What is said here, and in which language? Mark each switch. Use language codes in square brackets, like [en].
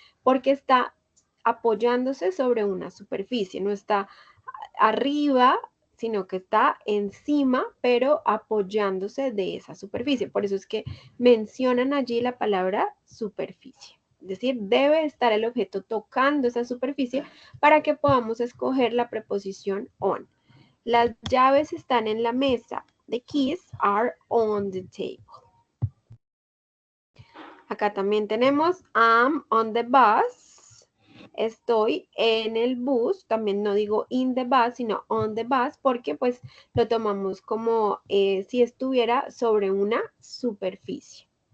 [es] Porque está apoyándose sobre una superficie, no está arriba, sino que está encima, pero apoyándose de esa superficie. Por eso es que mencionan allí la palabra superficie. Es decir, debe estar el objeto tocando esa superficie para que podamos escoger la preposición on. Las llaves están en la mesa. [en] The keys are on the table. [es] Acá también tenemos [en] I'm on the bus. [es] Estoy en el bus. También no digo [en] in the bus, [es] sino [en] on the bus, [es] porque pues lo tomamos como si estuviera sobre una superficie.